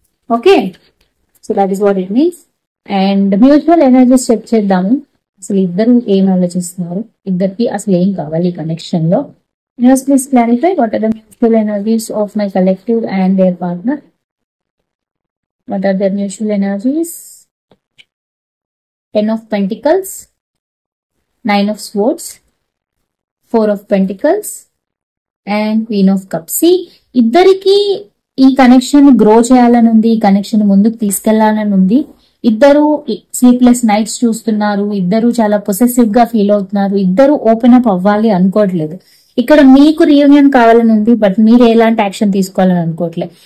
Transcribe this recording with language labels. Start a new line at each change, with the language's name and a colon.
English: Okay, so that is what it means. And mutual energies check చేద్దాము.
Telugu: అసలు ఇద్దరు ఏం ఆలోచిస్తున్నారు, ఇద్దరికి అసలు ఏం కావాలి కనెక్షన్ లో.
English: Please clarify what are the mutual energies of my collective and their partner. What are their mutual energies? 10 of Pentacles, 9 of Swords, 4 of Pentacles and Queen of Cups.
Telugu: ఇద్దరికి ఈ కనెక్షన్ గ్రో చేయాలని ఉంది, ఈ connection ముందుకు తీసుకెళ్లాలని ఉంది. ఇద్దరు sleepless nights చూస్తున్నారు, ఇద్దరు చాలా పొసెసివ్ గా ఫీల్ అవుతున్నారు, ఇద్దరు ఓపెన్ అప్ అవ్వాలి అనుకోవట్లేదు. ఇక్కడ మీకు రీయూనియన్ కావాలని ఉంది బట్ మీరు ఎలాంటి యాక్షన్ తీసుకోవాలని అనుకోవట్లేదు.